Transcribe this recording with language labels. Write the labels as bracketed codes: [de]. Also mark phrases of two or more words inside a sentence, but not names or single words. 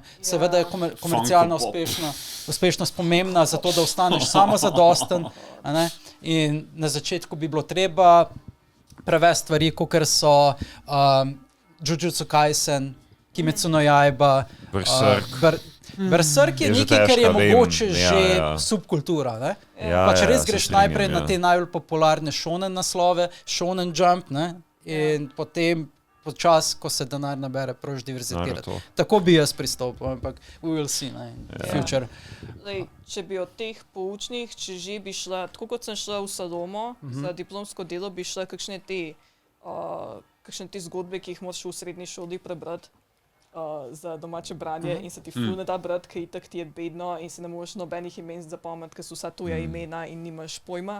[sl] Seveda je komercialna uspešnost pomembna zato, da ostaneš samozadosten, in na začetku bi bilo treba prevesti stvari, kakor so Jujutsu Kaisen, Kimetsu no Yaiba, Berserk je nekaj, kar je mogoče že subkultura. Ne? Pač res greš najprej na te najbolj popularne shonen naslove, Shonen Jump, ne? In potem počas, ko se denar nabere, proš diverzitirati. Tako bi jaz pristopil, ampak [en] we will see, [sl] future. Lej, če bi od teh poučnih, če že bi šla, tako kot sem šla v Salomo, za diplomsko delo bi šla kakšne te zgodbe, ki jih moraš v srednji šoli prebrati za domače branje in se ti ful ne da brati, ker itak ti je bedno in si ne moreš nobenih imen zapomniti, ker so vsa tuja imena in nimaš pojma.